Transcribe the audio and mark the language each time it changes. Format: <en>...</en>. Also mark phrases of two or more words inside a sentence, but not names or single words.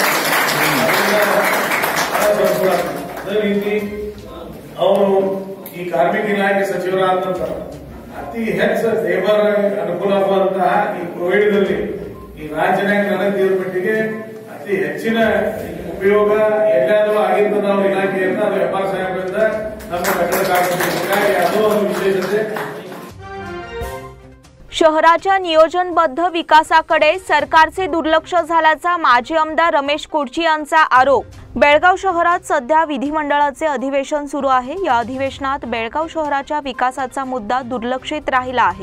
<kn>ಅದೇ ರೀತಿ ಅವರು ಈ ಕಾರ್ಮಿಕ ಇಲಾಖೆ ಸಚಿವರಾದ ನಂತರ ಅತಿ ಹೆಚ್ಚು ಲೇಬರ್ ಅನುಕೂಲವಾದಂತಹ ಈ ಕೋವಿಡ್ನಲ್ಲಿ ಈ ರಾಜ್ಯನಾಗ ನನಗೆ ತೀರ್ಪಟ್ಟಿಗೆ ಅತಿ ಹೆಚ್ಚಿನ ಉಪಯೋಗ ಎಲ್ಲಾದರೂ ಆಗಿರ್ತದ ಅವ್ರ ಇಲಾಖೆಯಿಂದ ಅದು ಹೆಬ್ಬಾರ್ ಸಾಹೇಬರಿಂದ ನಮ್ಮ ಕಟ್ಟಡಕ್ಕಾಗಿ ಅದು ಒಂದು ವಿಶೇಷತೆ।</kn> <mr>शहराच्या नियोजनबद्ध विकासाकडे सरकारचे दुर्लक्ष झाल्याचा माजी आमदार रमेश कुडची यांचा आरोप। बेळगाव शहरात सध्या विधिमंडळाचे अधिवेशन सुरू आहे। या अधिवेशनात बेळगाव शहराच्या विकासाचा मुद्दा दुर्लक्षित राहिला आहे।</mr>